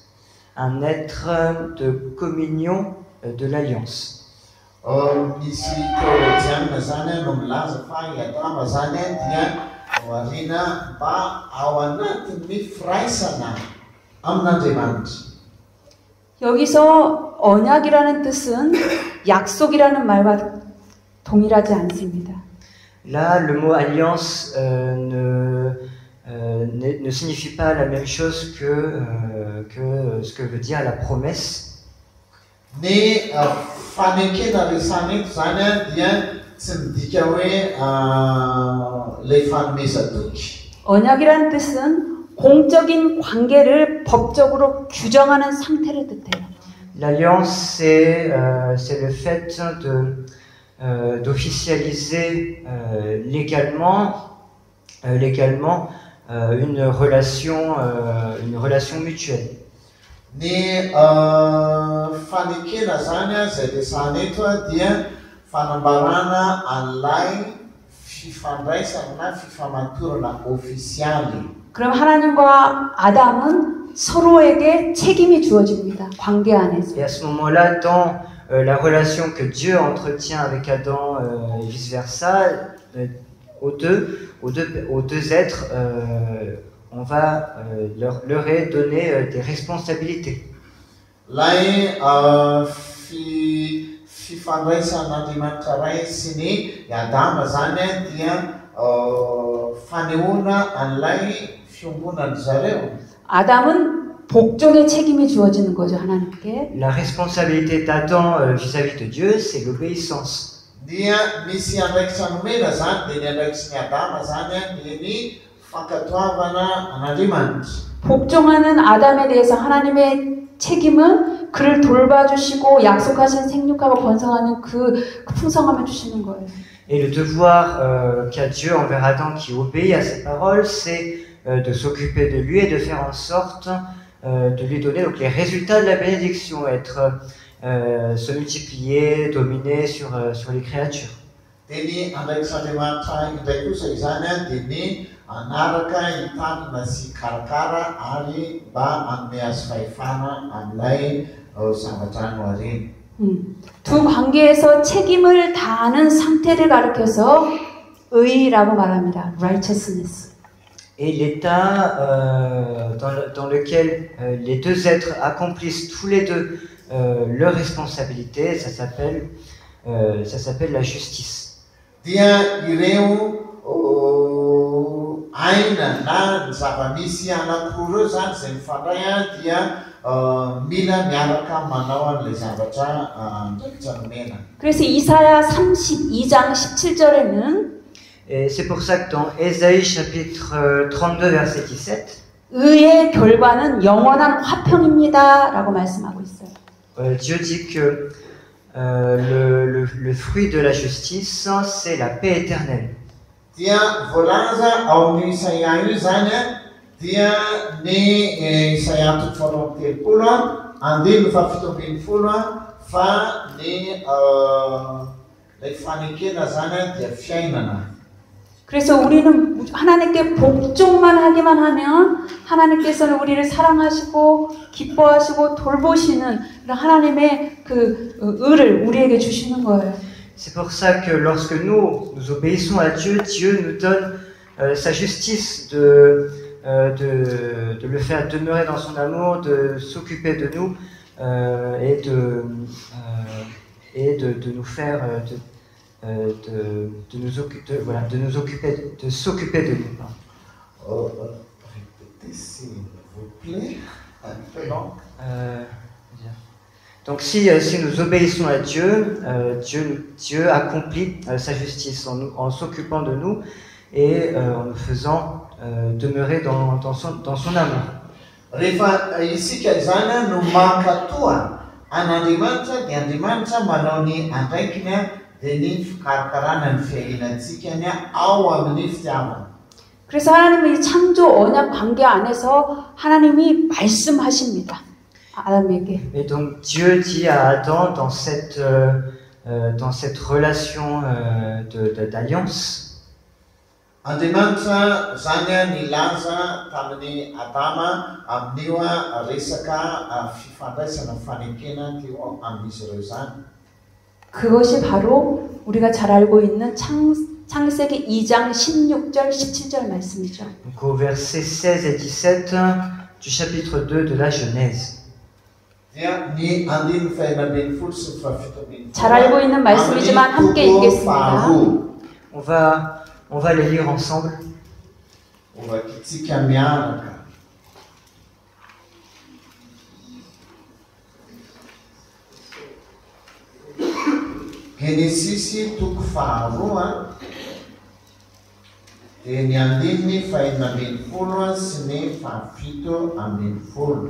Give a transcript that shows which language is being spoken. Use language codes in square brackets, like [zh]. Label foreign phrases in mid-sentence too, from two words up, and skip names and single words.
[fr] Un être de communion de l'alliance. [mg] Misy teolojiana zany no milaza fa i Adama zany dia variana mba ao anatin'ny firaisana amin'Andriamanitra. [ko] 여기서 언약이라는 뜻은 약속이라는 말과 동일하지 않습니다. [fr] Là, le mot alliance ne signifie pas la même chose que ce que veut dire la promesse. [mg] Ny fanekena resana eto zany dia tsy midika hoe ilay fanomezan-toky. [ko] 언약이라는 뜻은 공적인 관계를 법적으로 규정하는 상태를 뜻해요. [fr] L'alliance, c'est le fait d'officialiser légalement une relation mutuelle. [mg] Ny fanekena zany izay resana eto dia fanambarana an'ilay fifandraisana na fifamatorana ofisialy. [ko] 그럼 하나님과 아담은 서로에게 책임이 주어집니다. 관계 안에서. [fr] Et à ce moment-là, dans la relation que Dieu entretient avec Adam et vice-versa, aux deux êtres, on va leur est donné des responsabilités. [mg] Lay fifandraisan'Andriamanitra ray sy ny Adama zany dia fanehoana an'ilay fiombonany zareo. [ko] 아담은 복종의 책임이 주어지는 거죠, 하나님께. [fr] La responsabilité d'Adam vis-à-vis de Dieu, c'est l'obéissance. [mg] Dia misy andraikitra nomena zany dia ny andraikitry ny Adama zany dia ny fankatoavana an'Andriamanitra. [ko] 복종하는 아담에 대해서 하나님의 책임은 그를 돌봐주시고 약속하신 생육하고 번성하는 그 풍성함을 주시는 거예요. [fr] Et le devoir qu'a Dieu envers Adam qui obéit à ses paroles, c'est de s'occuper de lui et de faire en sorte de lui donner donc les résultats de la bénédiction, se multiplier, dominer sur les créatures. [mg] Ny andraikitr'Andriamanitra indray kosa izany dia ny anaraka hitandrina sy karakara ary mba manome azy fahefana amin'ilay zavatra nohareny. [ko] 두 관계에서 책임을 다하는 상태를 가리켜서 의라고 말합니다. righteousness. [fr] Et l'état dans lequel les deux êtres accomplissent tous les deux leurs responsabilités, ça s'appelle la justice. [mg] Dia ireo aina na zava-misy anankiroa ireo zany izay mifandray dia mila miaraka manao an'ilay zavatra ndraikitra nomena. [ko] 그래서 이사야 32장 17절에는 [fr] Et c'est pour ça que dans Ésaïe chapitre 32 verset 17, [ko] 의의 결과는 영원한 화평입니다 라고 말씀하고 있어요. [fr] Dieu dit que le fruit de la justice, c'est la paix éternelle. [mg] Dia voalaza ao amin'ny Isaia io zany dia ny Isaia 30 andiny 7 fa ny lay fanekena zany dia fiainana. [ko] 그래서 우리는 하나님께 복종만 하기만 하면 하나님께서는 우리를 사랑하시고 기뻐하시고 돌보시는 그런 하나님의 그 의를 우리에게 주시는 거예요. [fr] C'est pour ça que lorsque nous obéissons à Dieu, Dieu nous donne sa justice de le faire demeurer dans son amour, de s'occuper de nous et de nous faire de s'occuper de nous. Répétez s'il vous plaît. Donc si nous obéissons à Dieu, Dieu accomplit sa justice en s'occupant de nous et en nous faisant demeurer dans son amour. [mg] Rehefa isika izany no mankatoa an'Andriamanitra dia Andriamanitra manao ny andraikiny dia ny fikarakarana ny fiainantsika ao amin'ny fitiavana. [ko] 그래서 하나님은 이 창조 언약 관계 안에서 하나님이 말씀하십니다. 아담에게. [fr] Et donc Dieu dit à Adam dans cette relation d'alliance. [mg] Andriamanitra zany nilaza tamin'ny Adama amin'io resaka fifandraisana fanekena teo amin'izy ireo zany. [ko] 그것이 바로 우리가 잘 알고 있는 창세기 2장 16절 17절 말씀이죠. [fr] Donc au verset 16 et 17 du chapitre 2 de la Genèse. [ko] 잘 알고 있는 말씀이지만 함께 읽겠습니다. [fr] On va les lire ensemble. [mg] Genesis toko faharoa dia ny andininy 5:20 sy ny 7:20.